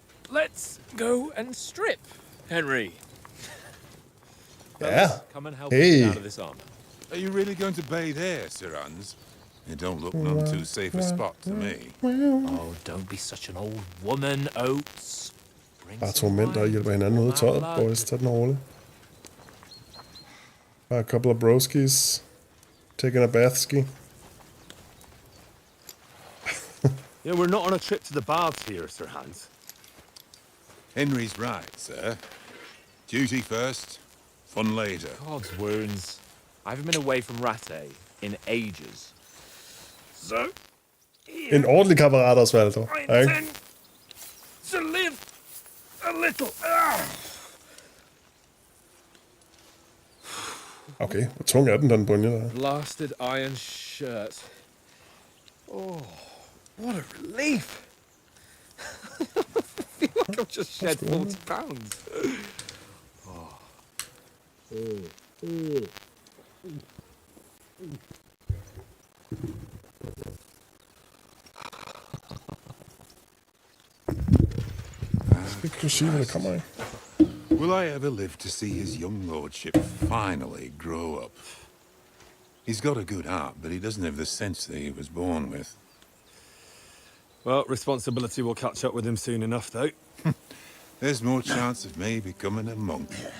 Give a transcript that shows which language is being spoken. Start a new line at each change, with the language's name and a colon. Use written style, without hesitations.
English: Let's go and strip, Henry. Yeah. Come and help me out of this armor. Are you really going to bathe here, Sir Hans? It don't look none too safe a spot to me. Oh, don't be such an old woman, Oates.
Danish: Bare to mænd, der hjælper hinanden ud af tøjet. Boys, tag den roligt.
English: Bare a couple of broskies. Taking a bath ski. Yeah, we're not on a trip to the baths here, Sir Hans. Henry's right, sir. Duty first, fun later. God's wounds. I haven't been away from Rattay in ages. So,
Danish: En ordentlig kammerat også, Walter.
English: I intend to live a little.
Danish: Okay, hvor tung er den brynje der?
English: Blasted iron shirt. Oh, what a relief. I feel like I've just shed 40 pounds.
Danish: Skal du sige, hvad der kommer af?
English: Will I ever live to see his young lordship finally grow up? He's got a good heart, but he doesn't have the sense that he was born with. Well, responsibility will catch up with him soon enough, though. There's more chance of me becoming a monk.